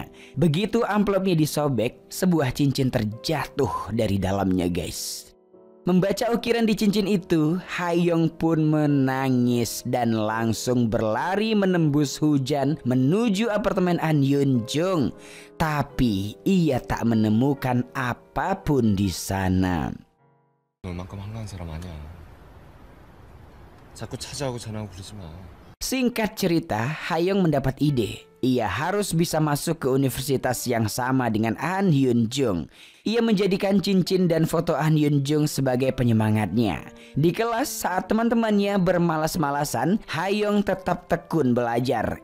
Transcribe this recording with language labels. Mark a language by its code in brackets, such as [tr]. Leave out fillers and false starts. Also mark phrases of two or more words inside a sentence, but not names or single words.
[id] Begitu amplopnya disobek, sebuah cincin terjatuh dari dalamnya, guys. Membaca ukiran di cincin itu, Hayoung pun menangis dan langsung berlari menembus hujan menuju apartemen Han Yun Jung. Tapi ia tak menemukan apapun di sana. [ko] 얼만큼 한가한 사람 아니야. 자꾸 찾아오고 전화하고 그러지 마. [id] Singkat cerita, Hayoung mendapat ide. Ia harus bisa masuk ke universitas yang sama dengan Han Yun Jung. Ia menjadikan cincin dan foto Han Yun Jung sebagai penyemangatnya. Di kelas saat teman-temannya bermalas-malasan, Hayoung tetap tekun belajar.